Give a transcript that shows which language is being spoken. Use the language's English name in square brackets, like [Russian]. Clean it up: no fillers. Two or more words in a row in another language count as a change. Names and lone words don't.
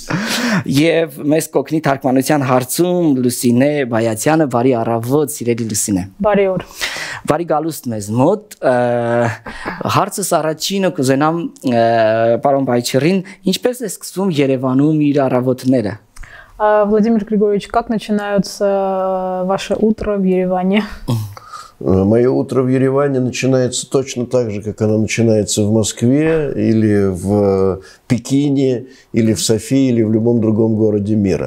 [Armenian] Եվ մեզ կօգնի թարգմանության հարցում Լուսինե Բայացյանը, Բարի առավոտ, սիրելի Լուսինե։ Բարի օր։ Բարի գալուստ մեզ մոտ։ Հարցս առաջինը կուզենամ պարոն Բայչերին, ինչպես է սկսվում Երևանում իր առավոտները։ [Russian] Владимир Григорьевич, как начинаются ваше утро в Ереване? Мое утро в Ереване начинается точно так же, как оно начинается в Москве, или в Пекине, или в Софии, или в любом другом городе мира.